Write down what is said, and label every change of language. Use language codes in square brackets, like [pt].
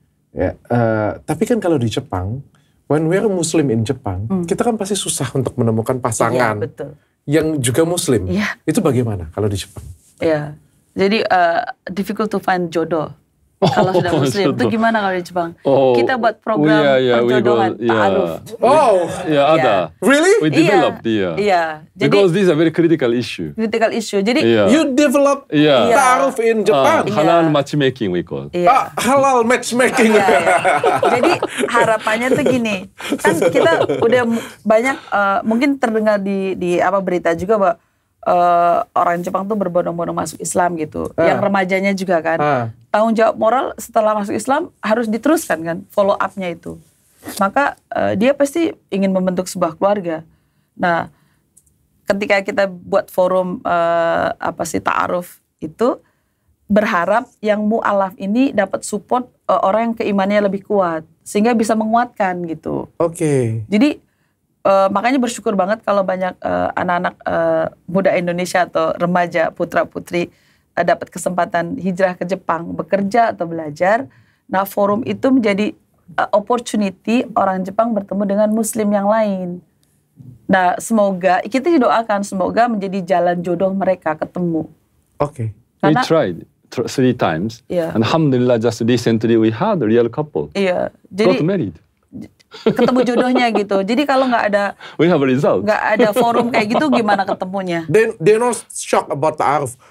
[id] Ya, tapi kan kalau di Jepang, [en] when we're Muslim in [id] Jepang, kita kan pasti susah untuk menemukan pasangan yang juga Muslim. Itu bagaimana kalau di Jepang? Iya. Jadi [en] difficult to find jodoh. [id] Kalau sudah Muslim, itu gimana kalau di Jepang? Kita buat program perjodohan, ta'aruf. Ada. [en] Really? We developed, because this is a very critical issue. Critical issue. [id] Jadi [en] you develop ta'aruf in Japan. Halal matchmaking we call. Halal matchmaking. [id] Jadi harapannya tuh gini, kan kita udah banyak mungkin terdengar di apa berita juga bahwa orang Jepang tuh berbondong-bondong masuk Islam gitu. Yang remajanya juga kan. tanggung jawab moral setelah masuk Islam harus diteruskan kan, follow up-nya itu. Maka dia pasti ingin membentuk sebuah keluarga. Nah, ketika kita buat forum ta'aruf itu, berharap yang mu'alaf ini dapat support orang yang keimanannya lebih kuat, sehingga bisa menguatkan gitu. Oke. Jadi makanya bersyukur banget kalau banyak anak-anak muda Indonesia atau remaja putra-putri dapat kesempatan hijrah ke Jepang, bekerja atau belajar. Nah, forum itu menjadi opportunity orang Jepang bertemu dengan Muslim yang lain. Nah, semoga kita doakan semoga menjadi jalan jodoh mereka ketemu. Oke. [en] We tried 3 times, and alhamdulillah just recently we had a real couple. [id] Iya, jadi [en] got married. [id] Ketemu jodohnya gitu. Jadi kalau nggak ada, [en] we have a result. [id] Nggak ada forum kayak gitu, gimana ketemunya? [en] They're not shocked about ta'aruf.